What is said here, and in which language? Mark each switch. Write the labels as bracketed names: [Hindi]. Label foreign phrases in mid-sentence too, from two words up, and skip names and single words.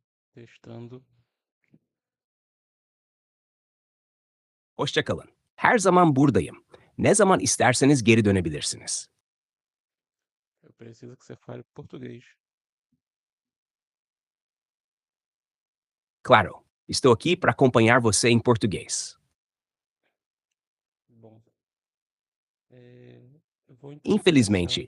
[Portuguese] Testando. [Turkish] Hoşça kalın. Her zaman buradayım. Ne zaman isterseniz geri dönebilirsiniz. [Portuguese] Eu preciso que você fale português. Claro, estou aqui para acompanhar você em português. Bom, eu vou então começar.